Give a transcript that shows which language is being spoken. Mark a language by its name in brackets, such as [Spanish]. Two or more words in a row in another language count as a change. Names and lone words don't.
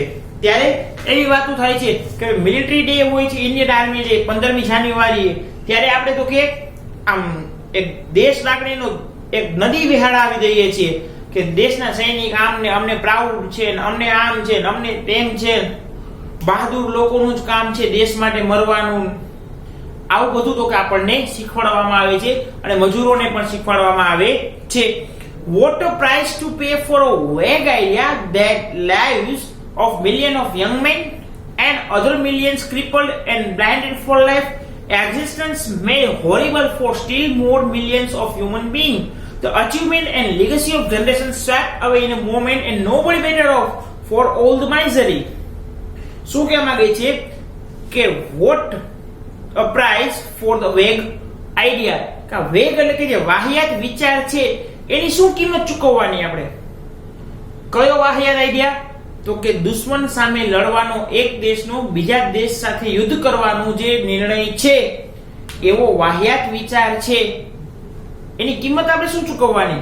[Gujarati] ત્યારે એવી વાતો થાય છે કે મિલિટરી ડે હોય છે, ઇન્ડિયન આર્મી ડે 15મી જાન્યુઆરીએ, ત્યારે આપણે તો કે આમ એક દેશ લાગણીનો એક નદી વિહાળાવી દઈએ છીએ કે દેશના સૈનિક આમ ને અમને પ્રાઉડ છે ને અમને આમ છે ને અમને તેમ છે, બહાદુર લોકોનું જ કામ છે દેશ માટે મરવાનું, આવું બધું તો કે આપણને શીખવાડવામાં આવે છે અને મજૂરોને પણ શીખવાડવામાં આવે છે. [English] What a price to pay for a vague idea that lives of millions of young men and other millions crippled and blinded for life, existence made horrible for still more millions of human beings. The achievement and legacy of generations swept away in a moment and nobody better off for all the misery. [Gujarati] શું કહેવા માંગે છે કે [English] what a price for the vague idea, [Gujarati] કે વેગ એટલે કે જે વાહિયાત વિચાર છે એની શું કિંમત ચૂકવવાની આપણે? કયો વાહિયાત આઈડિયા? તો કે દુશ્મન સામે લડવાનો, એક દેશનો બીજા દેશ સાથે યુદ્ધ કરવાનો જે નિર્ણય છે એવો વાહિયાત વિચાર છે, એની કિંમત આપણે શું ચૂકવવાની?